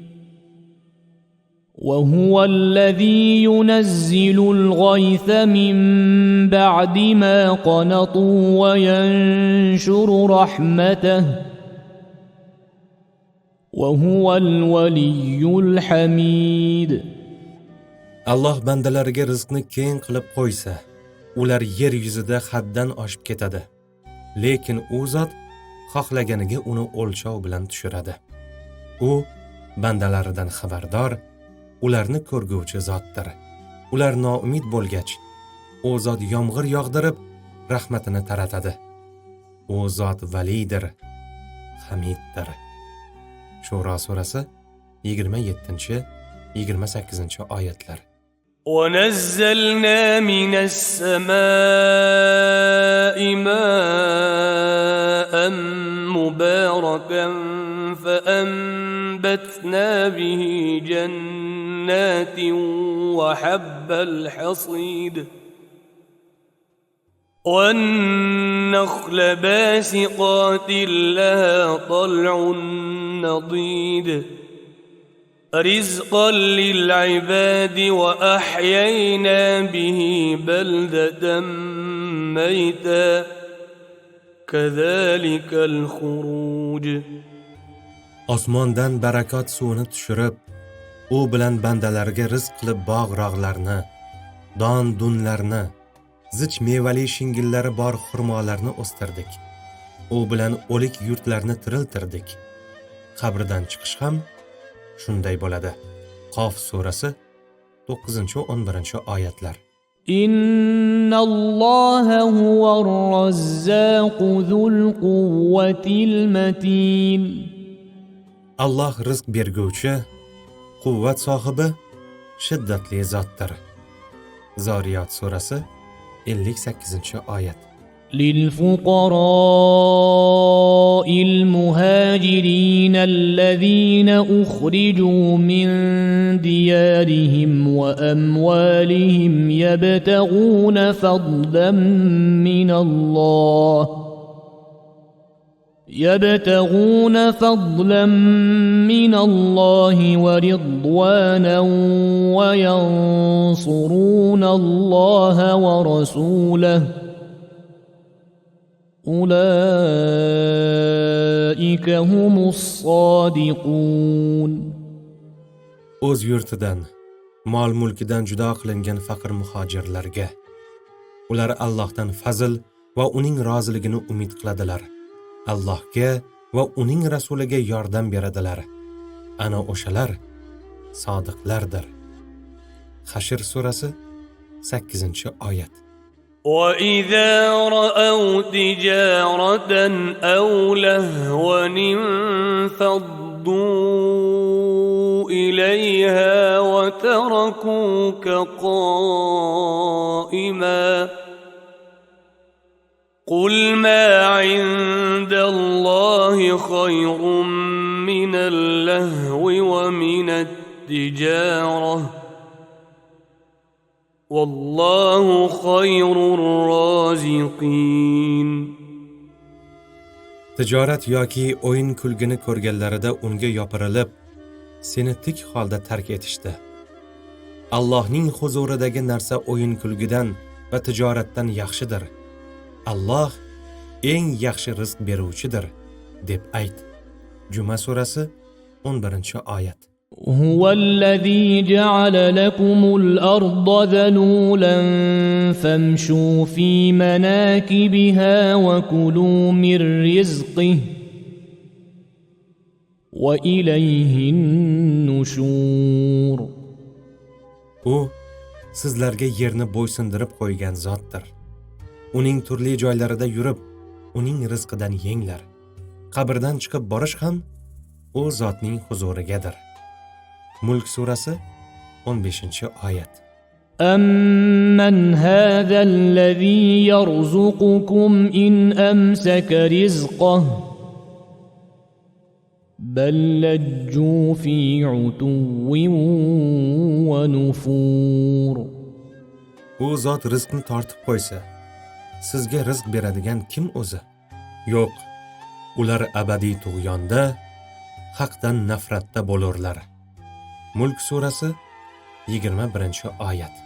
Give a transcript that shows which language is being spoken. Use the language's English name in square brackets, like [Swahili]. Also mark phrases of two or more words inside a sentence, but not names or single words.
[Arabic] وهو الذي ينزل الغيث من بعد ما قنطوا وينشر رحمته وهو الولي الحميد. [Uzbek] Alloh bandalariga rizqni keng qilib qo'ysa, ular yer yuzida haddan oshib ketadi. Lekin u zot xohlaganiga uni o'lchov bilan tushiradi. U bandalaridan xabardor, ularni ko'rguvchi zotdir. Ular noumid bo'lgach, u zot yomg'ir yog'dirib, rahmatini taratadi. U zot validir, hamiddir. Shuro surasi 27-28-oyatlar. [Arabic] ونزلنا من السماء ماء مباركا فأنبتنا به جنات وحب الحصيد والنخل باسقات لها طلع نضيد رزقا للعباد وأحيينا به بلدة ميتا كذلك الخروج. [Uzbek] Osmondan barakot suvini tushirib, u bilan bandalarga rizq qilib bog'-rog'larni, don-dunlarni, zich mevali shingillari bor xurmolarni o'stirdik. U bilan o'lik yurtlarni tiriltirdik. Qabrdan chiqish ham shunday bo'ladi. Qof surasi 9-11-oyatlar. [Arabic] إن الله هو الرزاق ذو القوة المتين. [Uzbek] Alloh rizq berguvchi, quvvat sohibi, shiddatli zotdir. Zoriyat surasi 58-oyat. [Arabic] للفقراء المهاجرين الذين أخرجوا من ديارهم وأموالهم يبتغون فضلا من الله ورضوانا وينصرون الله ورسوله أولئك هم الصادقون. [Uzbek] O'z yurtidan, mol-mulkidan judo qilingan faqir muhojirlarga ular Allohdan fazl va uning roziligini umid qiladilar. Allohga va uning rasuliga yordam beradilar. Ana o'shalar sodiqlardir. Hashr surasi 8-oyat. [Arabic] وإذا رأوا تجارة أو لهوا انفضوا إليها وتركوك قائما قل ما عند الله خير من اللهو ومن التجارة والله خير الرازقين. [Uzbek] Tijorat yoki o'yin kulgini ko'rganlarida unga yopirilib, seni tik holda tark etishdi. Allohning huzuridagi narsa o'yin kulgidan va tijoratdan yaxshidir. Alloh eng yaxshi rizq beruvchidir deb ayt. Juma surasi 11-oyat. [Arabic] هو الذي جعل لكم الأرض ذلولا فامشوا في مناكبها وكلوا من رزقه وإليه النشور. [Uzbek] U sizlarga yerni bo'ysundirib qo'ygan zotdir. Uning turli joylarida yurib, uning rizqidan yenglar. Qabrdan chiqib borish ham u zotning huzurigadir. Mulk surasi 15-oyat. [Arabic] أمن هذا الذي يرزقكم إن أمسك رزقه بل لجوا في عتو ونفور. [Uzbek] U zot rizqni tortib qo'ysa, sizga rizq beradigan kim o'zi? Yo'q, ular abadiy tug'yonda, haqdan nafratda bo'lurlar. Mulk surasi 21-oyat.